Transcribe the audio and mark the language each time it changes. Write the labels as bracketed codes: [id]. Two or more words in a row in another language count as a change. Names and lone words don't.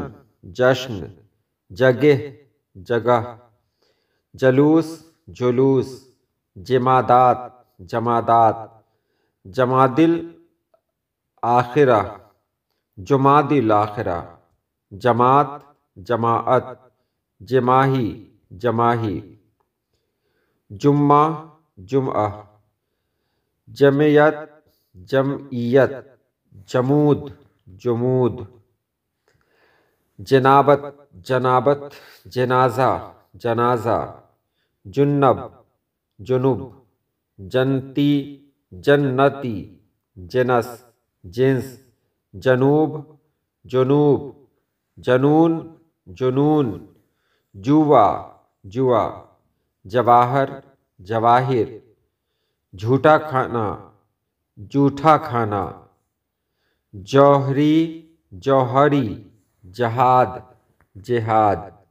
[ur] جشن، جگہ جگہ، جلوس جلوس، جمادات جمادات، جمادی الاخرہ جمادی الاخرہ، جماعت جماعت، جماہی جماہی، جمعہ جمعہ، جمعیت جمعیت، جمود جمود، جنابت جنابت، جنازہ جنازہ، جنب جنوب، جنتی جنتی، جنس جنس، جنوب جنوب، جنون جنون، جوا جوا، جواہر جواہر، جھوٹا کھانا جھوٹا کھانا، جوہری جوہری، جہاد جہاد،